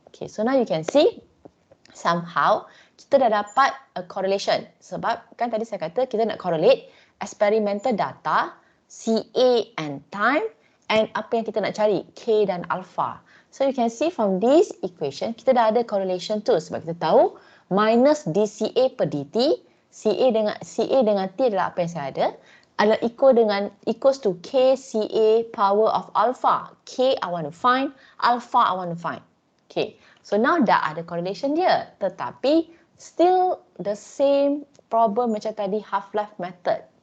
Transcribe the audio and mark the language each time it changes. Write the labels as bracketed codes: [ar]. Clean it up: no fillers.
[en] Okay, so now you can see somehow [ms] kita dah dapat [en] a correlation. [ms] Sebab kan tadi saya kata kita nak [en] correlate experimental data, [ms] CA and time, and apa yang kita nak cari, K dan alpha. [en] So you can see from this equation, [ms] kita dah ada correlation tu. Sebab kita tahu minus dCA per dt, CA dengan T adalah apa yang saya ada, adalah [en] equals to [ms] KCA power of alpha. [en] K I want to find, alpha I want to find. Okay, so now [ms] dah ada correlation dia. [en] Tetapi still the same problem [ms] macam tadi [en] half-life method.